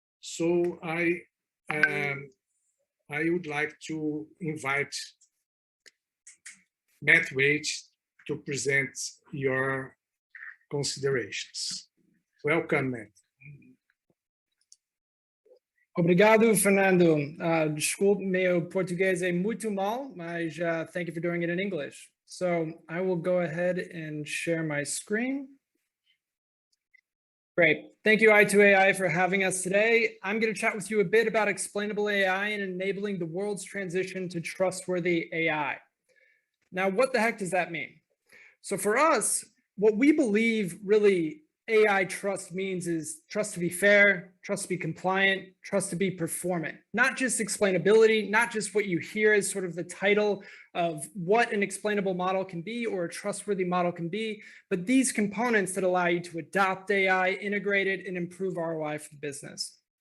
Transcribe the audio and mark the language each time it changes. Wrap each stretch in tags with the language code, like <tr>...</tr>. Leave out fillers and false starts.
<en>So I would like to invite Matt Wade to present your considerations. Welcome, Matt.</en> <pt>Obrigado, Fernando. Desculpe, meu português é muito mal, mas</pt> <en>thank you for doing it in English. So I will go ahead and share my screen. Great. Thank you, I2AI, for having us today. I'm going to chat with you a bit about explainable AI and enabling the world's transition to trustworthy AI. Now, what the heck does that mean? So for us, what we believe really AI trust means is trust to be fair, trust to be compliant, trust to be performant, not just explainability, not just what you hear as sort of the title of what an explainable model can be or a trustworthy model can be, but these components that allow you to adopt AI, integrate it, and improve ROI for the business.</en>